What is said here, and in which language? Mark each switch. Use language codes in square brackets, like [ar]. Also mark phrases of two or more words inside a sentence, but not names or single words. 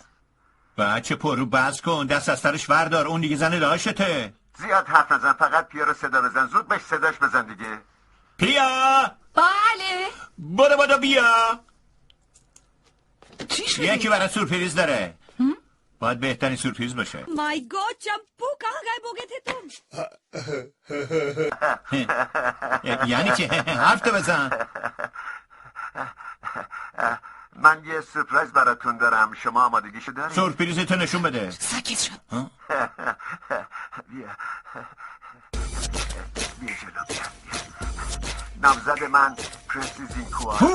[fa] بچه پرو بز کن، دست از سرش وردار، اون دیگه زن لاشته. زیاد حرف نزن، فقط پیا رو صدا بزن. زود بهش صداش بزن دیگه. پیا! بله. برو بیا. چی شده؟ یکی برای سورپریز داره. باید بهترین سورپریز باشه. [en] My God [hi] चंपू कहाँ गायब हो गए थे तुम? [fa] یعنی چی؟ حرف تو بزن. من یه سورپرایز براتون دارم. شما آمادگیشو دارید؟ سورپریزتو نشون بده. ساکت شد. بیا جلو بیا. نامزد من پرنسی زینکوا.